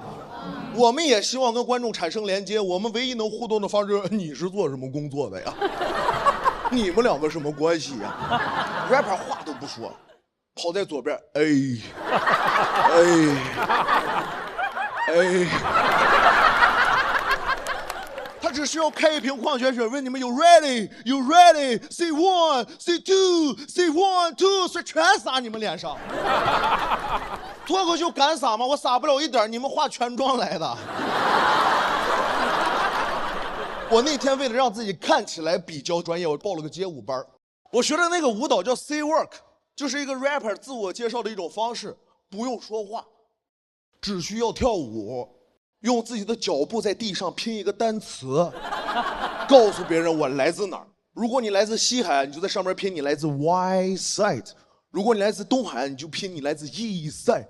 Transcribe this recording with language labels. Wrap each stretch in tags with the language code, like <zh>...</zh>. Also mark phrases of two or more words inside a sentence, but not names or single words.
<zh>我们也希望跟观众产生连接，我们唯一能互动的方式，你是做什么工作的呀？你们2个什么关系呀 ？rapper 话都不说，跑在左边，他只需要开一瓶矿泉水，问你们有 ready， ，</zh> <en>say 1， say 2， say 1 2，</en> <zh>是全撒你们脸上。脱口秀敢撒吗？我撒不了一点，你们化全妆来的。我那天为了让自己看起来比较专业，我报了个街舞班。我学的那个舞蹈叫</zh> <en>say work，</en> <zh>就是一个 rapper 自我介绍的一种方式，不用说话。只需要跳舞，用自己的脚步在地上拼一个单词，告诉别人我来自哪儿。如果你来自西海岸，你就在上面拼你来自 West Side； 如果你来自东海岸，你就拼你来自 East Side。</zh>